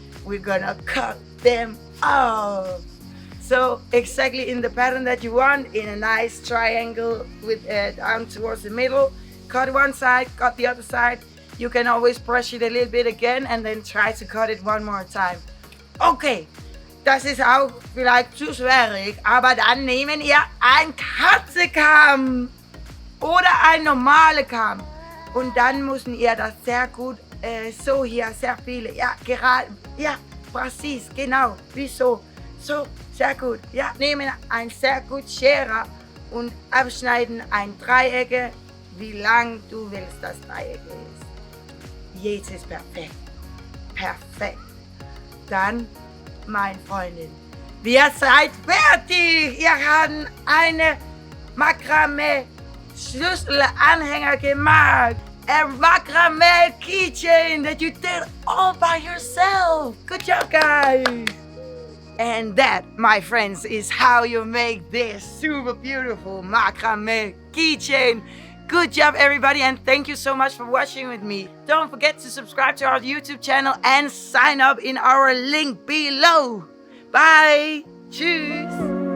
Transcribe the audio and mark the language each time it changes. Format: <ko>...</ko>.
<en>We're gonna cut them off. So exactly in the pattern that you want, in a nice triangle with down towards the middle. Cut one side, cut the other side. You can always brush it a little bit again and then try to cut it one more time.</en> <de>Okay, das ist auch vielleicht zu schwierig, aber dann nehmen ihr ein Katzenkamm oder ein normale Kamm. Und dann müssen ihr das sehr gut, so hier, sehr viele, ja, gerade, ja, präzis, genau, wie so, sehr gut. Ja, nehmen ein sehr gut Schere und abschneiden ein Dreieck, wie lang du willst das Dreieck ist. Jetzt ist perfekt. Perfekt. Dann, meine Freundin, wir seid fertig. Ihr habt eine Macrame Schlüsselanhänger gemacht.</de> <en>A Macrame keychain that you did all by yourself. Good job, guys. And that, my friends, is how you make this super beautiful Macrame keychain. Good job, everybody, and thank you so much for watching with me. Don't forget to subscribe to our YouTube channel and sign up in our link below. Bye. Tschüss.</en>